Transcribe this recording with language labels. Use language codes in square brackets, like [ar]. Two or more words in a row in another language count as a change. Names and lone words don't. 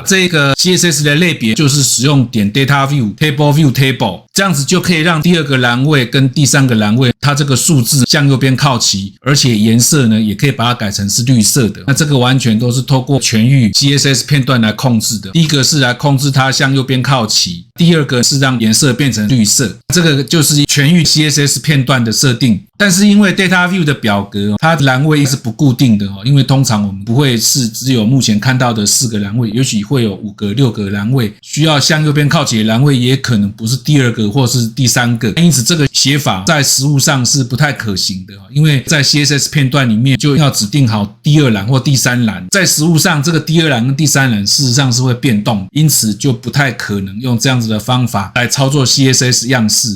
[zh] 這個 CSS 的類別就是使用點 Data View Table View Table，這樣子就可以讓第二個欄位跟第三個欄位它這個數字向右邊靠齊，而且顏色呢也可以把它改成是綠色的。那這個完全都是透過全域 CSS 片段來控制的。第一個是來控制它向右邊靠齊，第二個是讓顏色變成綠色。這個就是全域 CSS 片段的設定。但是因為 Data View 的表格它的欄位是不固定的，因為通常我們不會是只有目前看到的4 個欄位，也許會有5個、6個欄位，需要向右邊靠齊的欄位也可能不是第二個或是第三個，因此這個寫法在實務上是不太可行的，因為在 CSS 片段裡面就要指定好第二欄或第三欄，在實務上這個第二欄跟第三欄事實上是會變動，因此就不太可能用這樣子的方法來操作 CSS 樣式。